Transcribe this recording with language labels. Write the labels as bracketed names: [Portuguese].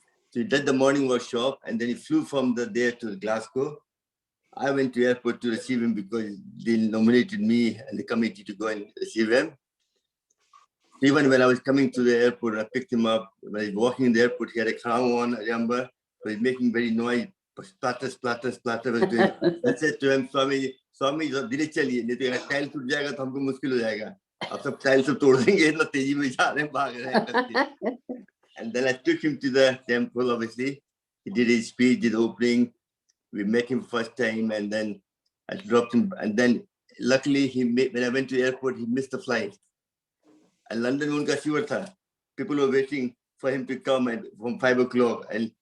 [English] So he did the morning workshop, and then he flew from there to Glasgow. I went to the airport to receive him because they nominated me and the committee to go and receive him. Even when I was coming to the airport, I picked him up. When I was walking in the airport, he had a crown on, I remember. So he's making very noise. Splatter. I said to him, Swami, [Hindi] धीरे चलिए, नहीं तो अगर tile टूट जाएगा तो हमको मुश्किल हो जाएगा. आप सब टाइल सब तोड़ देंगे, इतना तेजी में जा रहे हैं, भाग रहे हैं. [English] And then I took him to the temple, obviously. He did his speech, did the opening. We met him first time, and then I dropped him. And then luckily, when I went to the airport, he missed the flight. And London, [Hindi] unka fever tha. [English] People were waiting for him to come from 5 o'clock. And